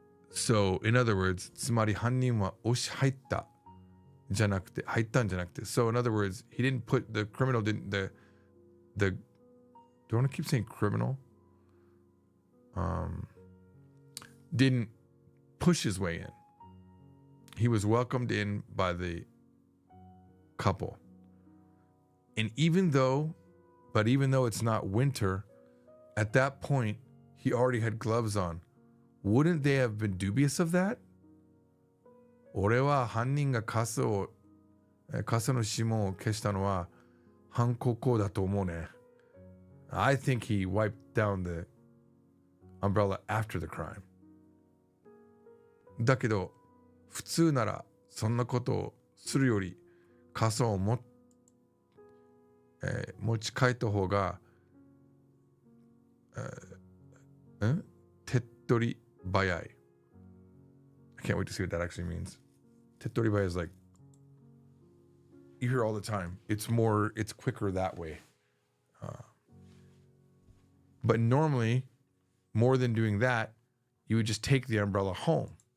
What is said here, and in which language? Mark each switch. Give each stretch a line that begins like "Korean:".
English: So, in other words,
Japanese: つまり犯人は押し入ったじゃなくて、入ったんじゃなくて.
English: So, in other words, he didn't put, the criminal didn't, do I want to keep saying criminal? Didn't push his way in. He was welcomed in by the couple. And even though it's not winter, at that point, he already had gloves on. Wouldn't they have been dubious of that?
Japanese: 俺は犯人が傘の指紋を消したのは犯行行だと思うね.
English: I think he wiped down the umbrella after the crime.
Japanese: だけど普通ならそんなことをするより傘を持ち帰った方が手っ取り早い.
English: I can't wait to see what that actually means. 手っ取り早い is like, you hear all the time. It's quicker that way. But normally, more than doing that, you would just take the umbrella home.